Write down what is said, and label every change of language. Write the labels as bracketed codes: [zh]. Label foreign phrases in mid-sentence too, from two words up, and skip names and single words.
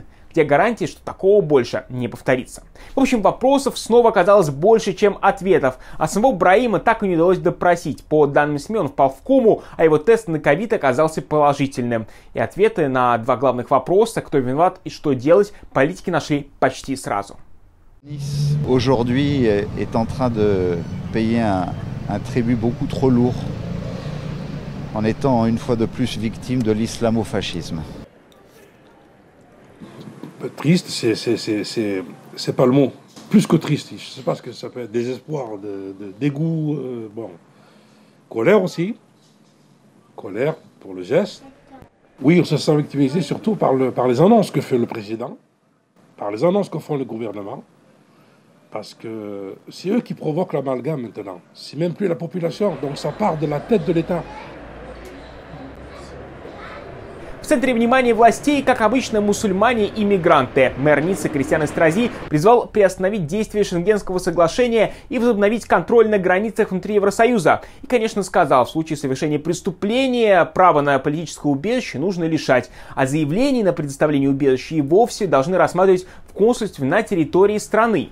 [ru] Где гарантии, что такого больше не повторится? В общем, вопросов снова оказалось больше, чем ответов. А самого Браима так и не удалось допросить. По данным СМИ, он впал в кому, а его тест на ковид оказался положительным. И ответы на два главных вопроса, кто виноват и что делать, политики нашли почти сразу. [fr] Nice, aujourd'hui, est en train de payer un tribut beaucoup trop lourd en étant une fois de plus victime de l'islamo-fascisme. Triste, c'est pas le mot. Plus que triste, je sais pas ce que ça peut être. Désespoir, dégoût, bon. Colère aussi. Colère pour le geste. Oui, on se sent victimisé surtout par les annonces que fait le président, par les annonces que font le gouvernement. Parce que c'est eux qui provoquent l'amalgame maintenant. C'est même plus la population, donc ça part de la tête de l'État. [ru] В центре внимания властей, как обычно, мусульмане и мигранты. Мэр Ниццы Кристиан Эстрази призвал приостановить действие Шенгенского соглашения и возобновить контроль на границах внутри Евросоюза. И, конечно, сказал, в случае совершения преступления право на политическое убежище нужно лишать, а заявление на предоставление убежища и вовсе должны рассматривать в консульстве на территории страны.